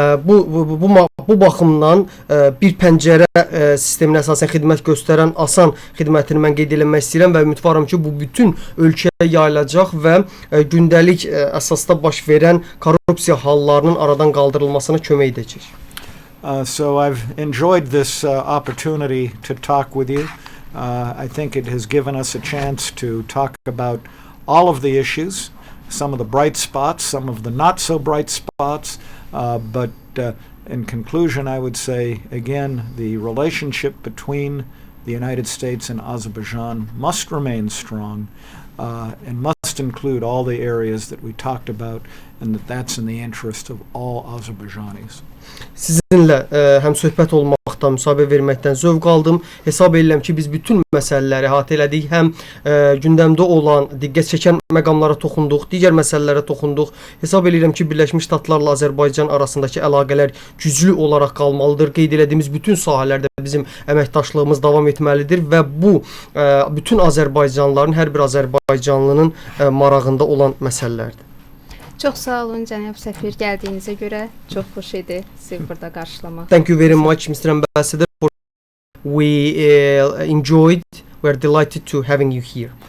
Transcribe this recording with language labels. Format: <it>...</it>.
<az>Bu baxımdan bir pəncərə sisteminə əsasən xidmət göstərən ASAN xidmətini mən qeyd etmək istəyirəm və ümidvaram ki, bu bütün ölkəyə yayılacaq və gündəlik əsasda baş verən korrupsiya hallarının aradan qaldırılmasına kömək edəcək.</az> <en>So I've enjoyed this opportunity to talk with you. I think it has given us a chance to talk about all of the issues, some of the bright spots, some of the not so bright spots, but in conclusion, I would say, again, the relationship between the United States and Azerbaijan must remain strong and must include all the areas that we talked about, and that's in the interest of all Azerbaijanis.</en> <az>Sizinlə həm söhbət olmaqdan, müsahibə verməkdən zövq aldım. Hesab edirəm ki, biz bütün məsələləri əhatə elədik. Həm gündəmdə olan, diqqət çəkən məqamlara toxunduq, digər məsələlərə toxunduq. Hesab edirəm ki, Birləşmiş Ştatlarla Azərbaycan arasındakı əlaqələr güclü olaraq qalmalıdır. Qeyd etdiyimiz bütün sahələrdə bizim əməkdaşlığımız davam etməlidir və bu bütün Azərbaycanlıların, hər bir Azərbaycanlının marağında olan məsələlərdir. Çox sağ olun cənab səfir, gəldiyinizə görə çox xoş idi sizi burada qarşılamaq.</az> <en>Thank you very much, Mr. Ambassador. We enjoyed, we're delighted to having you here.</en>